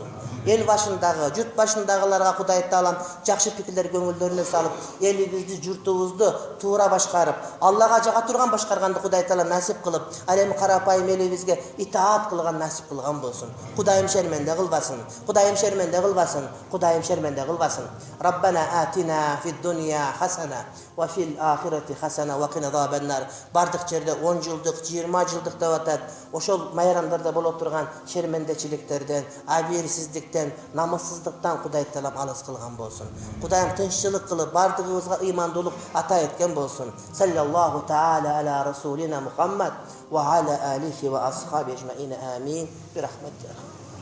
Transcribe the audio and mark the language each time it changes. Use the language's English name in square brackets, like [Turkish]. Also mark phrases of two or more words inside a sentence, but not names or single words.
[Kyrgyz] Эл башындагы, журт башындагыларга Кудай Таалам жакшы пикирлер көңүлдөрүнө салып, элибизди, журтубузду туура башкарып, Аллага жага турган башкарганды Кудай Таалам насип кылып, ал эми карапайым элибизге итаат кылган насип кылган болсун. Кудайым шерменде кылбасын. Кудайым шерменде кылбасын. Кудайым шерменде кылбасын. [Arabic] ربنا آتنا في الدنيا حسنة وفي الآخرة حسنة وقنا عذاب النار. [Kyrgyz] Бардык жерде 10 жылдык, 20 жылдык деп атат. Ошол майрамдарда боло турган шермендечиликтерден, абийирсиздиктен, намыссыздыктан Кудай Таалам алыс кылган болсун. Кудайым тынччылык кылып, бардыгыбызга ыймандуулук ата эткен болсун. [Arabic] صلى الله تعالى على رسولنا محمد وعلى آله وأصحابه أجمعين. آمين. برحمتك.